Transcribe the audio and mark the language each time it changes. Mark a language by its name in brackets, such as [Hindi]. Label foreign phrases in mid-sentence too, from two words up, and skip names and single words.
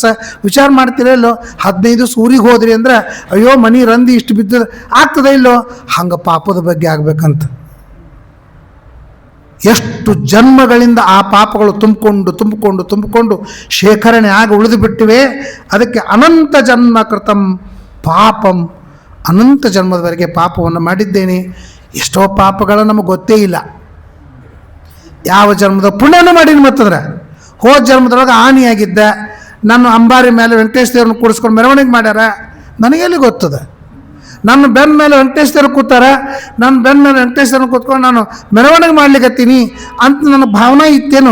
[Kannada] ವಿಚಾರ ಮಾಡ್ತೀರ ಇಲ್ಲೋ? 15 ದಿವಸ ಊರಿಗೆ ಹೋದ್ರಿ ಅಂದ್ರೆ ಅಯ್ಯೋ ಮನೆ ರಂದಿ ಇಷ್ಟು ಬಿದ್ದದ ಆಗ್ತದೆ ಇಲ್ಲೋ? ಹಂಗೆ ಪಾಪದ ಬಗ್ಗೆ ಆಗ್ಬೇಕಂತ ಎಷ್ಟು ಜನ್ಮಗಳಿಂದ ಆ ಪಾಪಗಳು ತುಂಬಿಕೊಂಡು ಶೇಖರಣೆ ಆಗಿ ಉಳಿದು ಬಿಟ್ಟಿವೆ. ಅದಕ್ಕೆ [Sanskrit] ಅನಂತ ಜನ್ಮ ಕೃತಂ ಪಾಪಂ, [Kannada] ಅನಂತ ಜನ್ಮದವರೆಗೆ ಪಾಪವನ್ನು ಮಾಡಿದ್ದೇನೆ. ಎಷ್ಟೋ ಪಾಪಗಳು ನಮಗೆ ಗೊತ್ತೇ ಇಲ್ಲ. ಯಾವ ಜನ್ಮದ ಪುಣ್ಯನೂ ಮಾಡೀನಿ. ಮತ್ತಂದ್ರೆ ಹೋದ ಜನ್ಮದೊಳಗೆ ಹಾನಿಯಾಗಿದ್ದ, ನಾನು ಅಂಬಾರಿ ಮೇಲೆ ವೆಂಕಟೇಶ್ವರ ದೇವ್ರನ್ನ ಕೂಡಿಸ್ಕೊಂಡು ಮೆರವಣಿಗೆ ಮಾಡ್ಯಾರ, ನನಗೆಲ್ಲಿ ಗೊತ್ತದ? ನನ್ನ ಬೆನ್ನ ಮೇಲೆ ವೆಂಕಟೇಶ್ವರ ಕೂತಾರ, ನನ್ನ ಬೆನ್ನ ಮೇಲೆ ವೆಂಕಟೇಶ್ವರನ ಕೂತ್ಕೊಂಡು ನಾನು ಮೆರವಣಿಗೆ ಮಾಡ್ಲಿಕ್ಕತ್ತೀನಿ ಅಂತ ನನ್ನ ಭಾವನೆ ಇತ್ತೇನು?